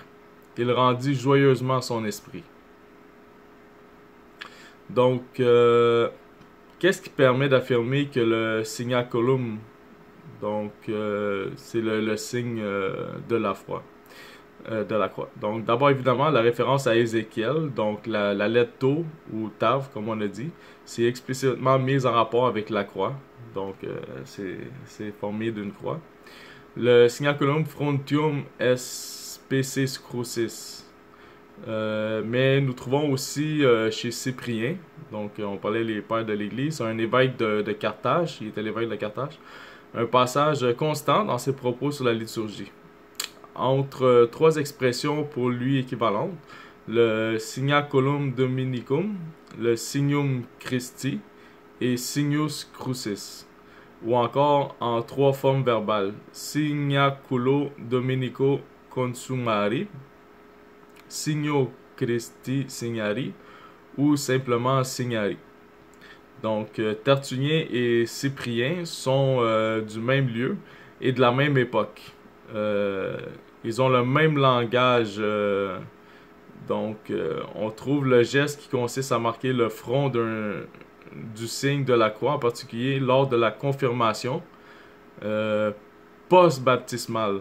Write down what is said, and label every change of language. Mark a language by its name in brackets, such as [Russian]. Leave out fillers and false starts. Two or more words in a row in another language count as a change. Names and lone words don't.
[French] Il rendit joyeusement son esprit. Donc, qu'est-ce qui permet d'affirmer que le signaculum, donc c'est le signe de la foi, de la croix. Donc, d'abord évidemment la référence à Ézéchiel, donc la lettre Tau ou Tav, comme on a dit, c'est explicitement mise en rapport avec la croix. Donc, c'est formé d'une croix. [Latin] Le signaculum frontium species crucis. [French] Mais nous trouvons aussi chez Cyprien, donc on parlait les pères de l'Église, un évêque de Carthage, il était l'évêque de Carthage, un passage constant dans ses propos sur la liturgie. Entre trois expressions pour lui équivalentes, le [Latin] signaculum dominicum, [French] le [Latin] signum Christi [French] et [Latin] signus crucis, [French] ou encore en trois formes verbales, [Latin] signaculo dominico consumari, signo Christi signari ou simplement signari. [French] Donc, Tertullien et Cyprien sont du même lieu et de la même époque. Ils ont le même langage. Donc, on trouve le geste qui consiste à marquer le front du signe de la croix, en particulier lors de la confirmation post-baptismale.